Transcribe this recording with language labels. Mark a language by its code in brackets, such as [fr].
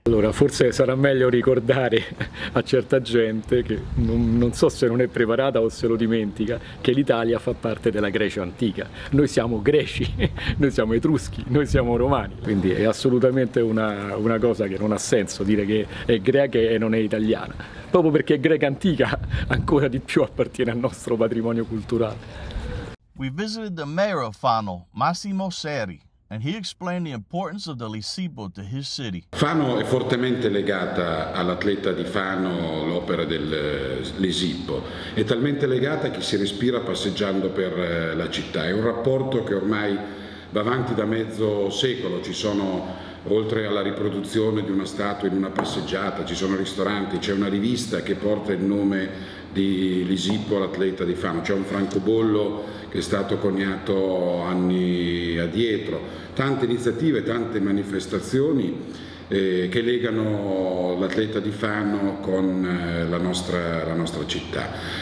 [it] Allora, forse sarà meglio ricordare a certa gente che non so se non è preparata o se lo dimentica, che l'Italia fa parte della Grecia antica. Noi siamo greci, noi siamo etruschi, noi siamo romani, quindi è assolutamente una cosa che non ha senso dire che è greca e non è italiana, proprio perché è greca antica ancora di più appartiene al nostro patrimonio culturale. [en] We visited the mayor of Fano, Massimo Seri, and he explained the importance of the Lisippo to his city. [it] Fano è fortemente legata all'atleta di Fano, l'opera del Lisippo, è talmente legata che si respira passeggiando per la città, è un rapporto che ormai va avanti da mezzo secolo, ci sono, oltre alla riproduzione di una statua in una passeggiata, ci sono ristoranti, c'è una rivista che porta il nome di Lisippo, l'atleta di Fano, c'è un francobollo che è stato coniato anni addietro, tante iniziative, tante manifestazioni che legano l'atleta di Fano con la nostra città.